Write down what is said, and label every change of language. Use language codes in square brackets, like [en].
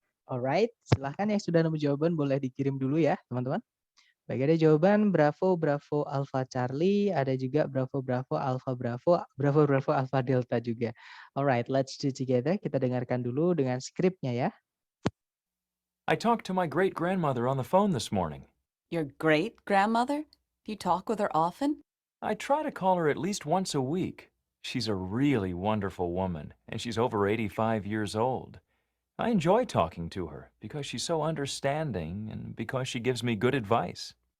[id] Alright, silahkan yang sudah nemu jawaban boleh dikirim dulu ya, teman-teman. Baik, ada jawaban Bravo, Bravo, Alpha Charlie, ada juga Bravo, Bravo, Alpha, Bravo, Bravo, Bravo, Alpha Delta juga. [en] Alright, let's do together. [id] Kita dengarkan dulu dengan skripnya ya. [en] I talked to my great-grandmother on the phone this morning. Your great-grandmother? Do you talk with her often? I try to call her at least once a week. She's a really wonderful woman, and she's over 85 years old. I enjoy talking to her because she's so understanding and because she gives me good advice.